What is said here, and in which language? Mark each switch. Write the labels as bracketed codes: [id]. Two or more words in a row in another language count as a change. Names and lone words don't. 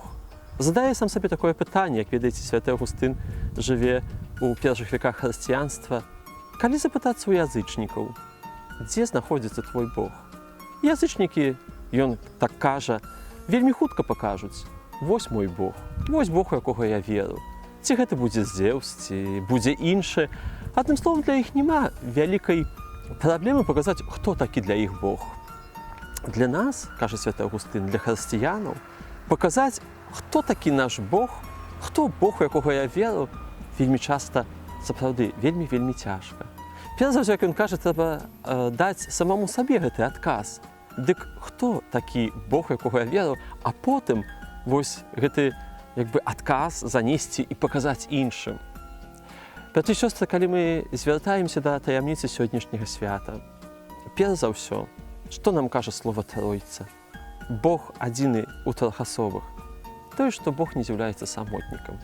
[uk] Задає сам собі таке питання, як відаєте, святий Августин живе у перших віках християнства. Коли запитатися у язичників, де знаходиться твій Бог? Язичники, він так каже, вельми хутко покажуть, ось мій Бог, ось Бог, у якого я вірю. [be] Ці гэта будзе Зевс, ці будзе інше. Адним словом, для іх нема вялікай праблемы показаць, хто такі для іх Бог. Для нас, каже святы Августин, для хрысціянаў, показаць, [uk] хто такі наш Бог, хто Бог, у якого я вірю, [be] вельмі часта, сапраўды, вельмі цяжка. Перш за ўсё, як ён кажа, трэба даць самому сабе гэты адказ. Дык [uk] хто такі Бог, у якого я вірю, [be] а потым вось гэты якби адказ занесці і паказаць іншым. Браты і сёстры, калі мы звяртаемся да таямніцы сённяшняга свята, перш за ўсё, што нам кажа слова Тройца? Бог адзіны у трох асобах. Тое, што Бог не з'яўляецца самотнікам.